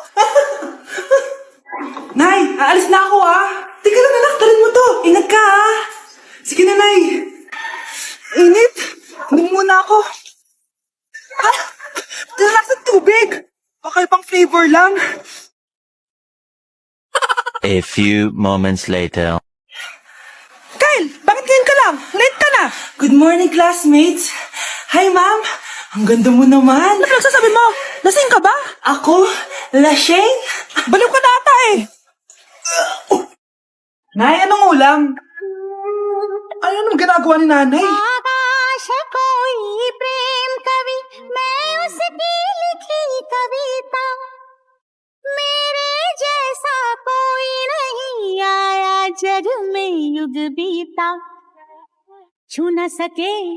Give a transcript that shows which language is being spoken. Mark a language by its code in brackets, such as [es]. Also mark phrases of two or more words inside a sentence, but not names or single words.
[tl] Nay, aalis na ako Teka lang anak, talin mo to. Ingat ka Sige na, Nay. Init. Hindi muna ako. Talakas ng tubig. Baka pang flavor lang. [en] A few moments later. [tl] Kyle, bakit ngayon ka lang? Late ka na. [en] Good morning, classmates. [tl] Hi, ma'am. Ang ganda mo naman. Ano pinagsasabi mo? Lasing ka ba? Ako? Lasing? Baliw ka na ata eh. Nay, anong ulam? Ano naman ginagawa ni nanay? [hi] आकाश कोई प्रेम कवि मैं उसकी लिखी कविता मेरे जैसा कोई नहीं आया जग में युग बीता छू न सके